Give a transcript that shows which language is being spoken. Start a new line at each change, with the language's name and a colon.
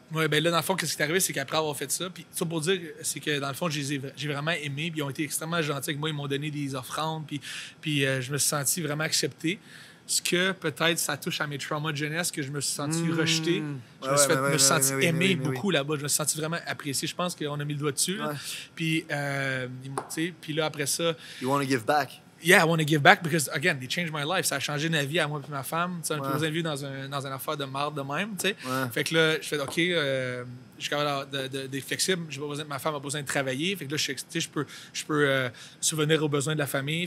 French: Oui, bien là, dans le fond, qu'est-ce qui est arrivé, c'est qu'après avoir fait ça, puis ça pour dire, c'est que dans le fond, j'ai vraiment aimé, puis ils ont été extrêmement gentils avec moi, ils m'ont donné des offrandes, puis je me suis senti vraiment accepté. Ce que peut-être ça touche à mes traumas de jeunesse, que je me suis senti rejeté. Je me suis senti aimé beaucoup là-bas. Je me suis senti vraiment apprécié. Je pense qu'on a mis le doigt dessus. Là. Puis, puis là, après ça...
English: You want to give back? Yeah, I want to give back because, again, they changed my life.
French: Ça a changé ma vie à moi et ma femme. On est posé dans une affaire de marde de même. Fait que là, je fais OK, je suis capable d'être flexible. Ma femme a besoin de travailler. Fait que là, je peux subvenir aux besoins de la famille.